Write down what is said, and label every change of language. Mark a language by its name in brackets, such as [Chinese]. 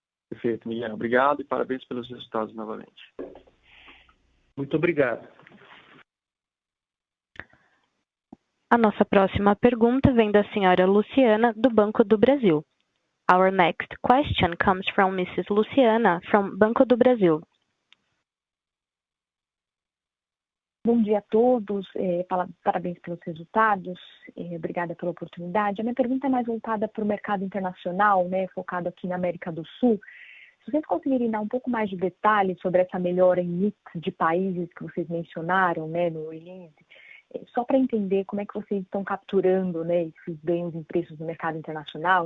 [Portuguese] Perfeito, Miguel. Obrigado e parabéns pelos resultados novamente. Muito obrigado. A nossa próxima pergunta vem da senhora Luciana, do Banco do Brasil. [English] Our next question comes from Mrs. Luciana, from Banco do Brasil. [Portuguese] Bom dia a todos, parabéns pelos resultados, obrigada pela oportunidade. A minha pergunta é mais voltada para o mercado internacional, né, focado aqui na América do Sul. Se vocês conseguirem dar um pouco mais de detalhes sobre essa melhora em mix de países que vocês mencionaram, né, no release, só para entender como é que vocês estão capturando, né, esses ganhos em preços no mercado internacional.